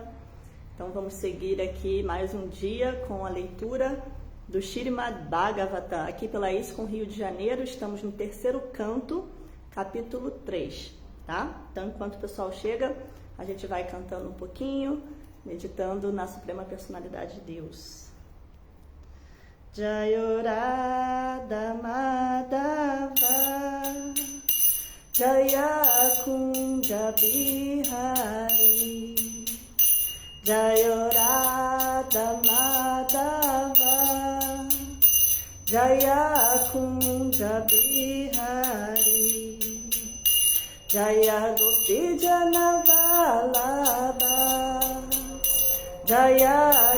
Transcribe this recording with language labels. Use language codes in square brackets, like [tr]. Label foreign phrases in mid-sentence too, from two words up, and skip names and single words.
[pt] Então vamos seguir aqui mais um dia com a leitura do Śrīmad Bhagavatam, aqui pela ISKCON Rio de Janeiro. Estamos no terceiro canto, capítulo 3, tá? Então enquanto o pessoal chega, a gente vai cantando um pouquinho, meditando na Suprema Personalidade de Deus. [sa] Jayo Radha Madhava Jaya Kunja Bihari Jayo Radha Madhava Jaya Kunja Bihari Jaya Gopi Jana Vallabha Jaya